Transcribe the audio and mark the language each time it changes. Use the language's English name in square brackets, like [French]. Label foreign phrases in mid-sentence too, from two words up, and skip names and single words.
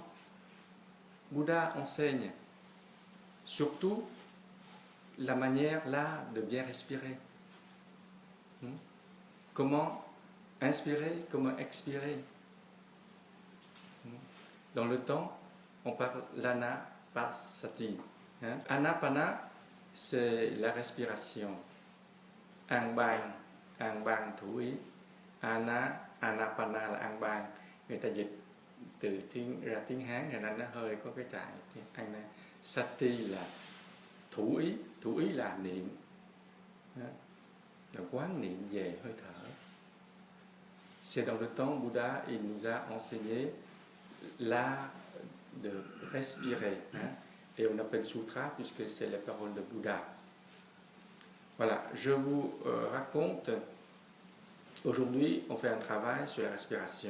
[French] Bouddha enseigne surtout la manière là de bien respirer. Comment inspirer, comment expirer. Dans le temps, on parle l'anapanasati. Anapana, c'est la respiration. [Vietnamese] Ang bang thủ ý. Anapana là ang bang. Người ta dịch từ ra tiếng Hán, ngày nay nó hơi có cái trại. Sati là thủ ý là niệm, là quán niệm về hơi thở. [French] C'est dans le temps, Bouddha, il nous a enseigné l'art de respirer. Et on appelle sutra puisque c'est les paroles de Bouddha. Voilà, je vous raconte, aujourd'hui on fait un travail sur la respiration.